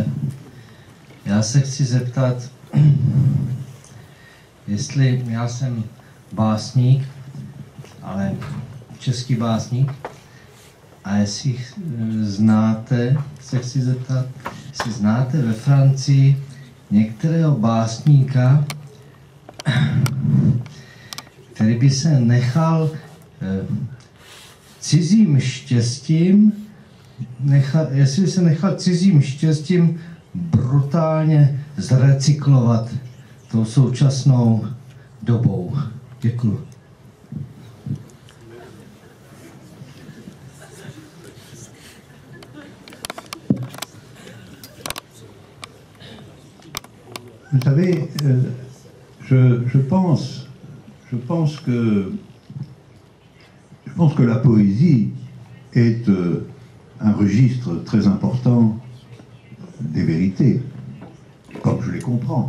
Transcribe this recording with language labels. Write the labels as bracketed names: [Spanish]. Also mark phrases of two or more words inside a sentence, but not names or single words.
[Czech] Já se chci zeptat, jestli já jsem básník, ale český básník, a jestli znáte, se chci zeptat, jestli znáte ve Francii některého básníka, který by se nechal cizím štěstím, jestli se nechal cizím štěstím brutálně zrecyklovat tou současnou dobou. Děkuju. [French] Vous savez, je pense que la poésie est un registre très important des vérités, comme je les comprends.